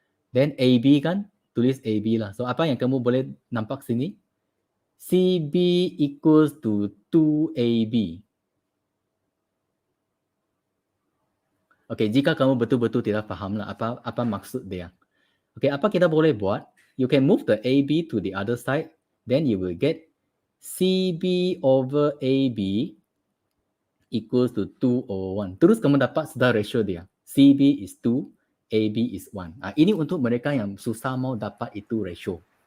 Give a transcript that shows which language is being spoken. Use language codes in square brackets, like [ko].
[ms] Then AB kan, tulis AB lah. So apa yang kamu boleh nampak sini? [en] CB equals to 2AB. [ms] Okay, jika kamu betul-betul tidak faham lah apa maksud dia. Okay, apa kita boleh buat? [en] You can move the AB to the other side, then you will get CB over AB equals to 2 over 1. [ms] Terus kamu dapat sudah ratio dia. [en] CB is 2, AB is 1. [ms] Ini untuk mereka yang susah mau dapat itu ratio.